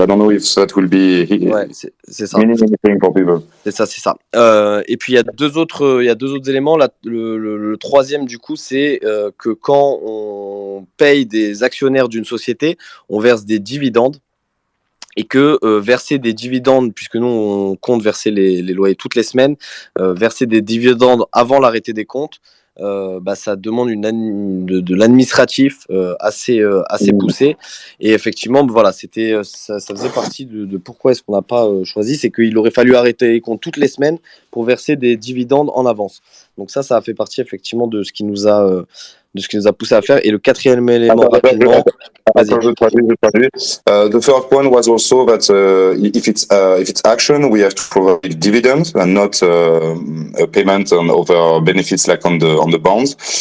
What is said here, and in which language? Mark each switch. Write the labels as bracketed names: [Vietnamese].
[English] I don't know if that will be [French] c'est ça. [English] meaning anything for people. [French] C'est ça. Et puis il y a deux autres éléments. Le troisième du coup, c'est que quand on paye des actionnaires d'une société, on verse des dividendes. Et que verser des dividendes, puisque nous on compte verser les loyers toutes les semaines, verser des dividendes avant l'arrêté des comptes, ça demande de l'administratif assez poussé. Et effectivement, voilà, ça faisait partie de pourquoi est-ce qu'on n'a pas choisi, c'est qu'il aurait fallu arrêter les comptes toutes les semaines pour verser des dividendes en avance. Donc ça a fait partie effectivement de ce qui nous a poussé à faire. Et le quatrième élément, rapidement. [English] The third point was also that if it's action, we have to provide dividends and not a payment on other benefits like on the bonds.